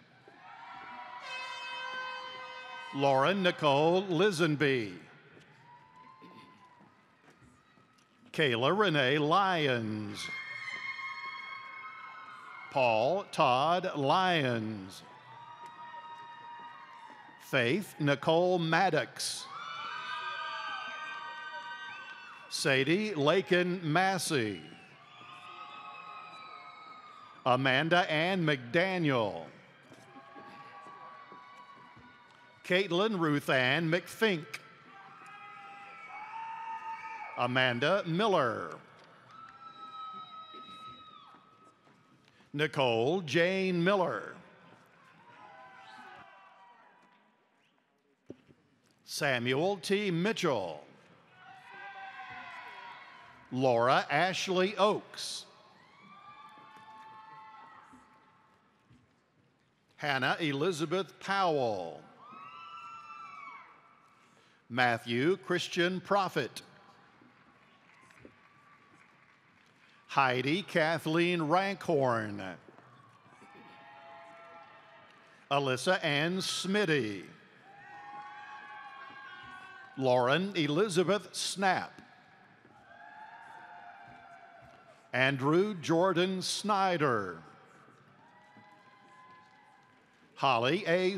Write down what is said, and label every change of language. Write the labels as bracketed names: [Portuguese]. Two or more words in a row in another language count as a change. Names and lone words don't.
[English] Lauren Nicole Lisenby. Kayla Renee Lyons. Paul Todd Lyons. Faith Nicole Maddox. Sadie Lakin Massey. Amanda Ann McDaniel. Caitlin Ruth Ann McFink. Amanda Miller. Nicole Jane Miller. Samuel T. Mitchell. Laura Ashley Oakes. Hannah Elizabeth Powell. Matthew Christian Prophet. Heidi Kathleen Rankhorn, Alyssa Ann Smitty, Lauren Elizabeth Snap, Andrew Jordan Snyder, Holly A.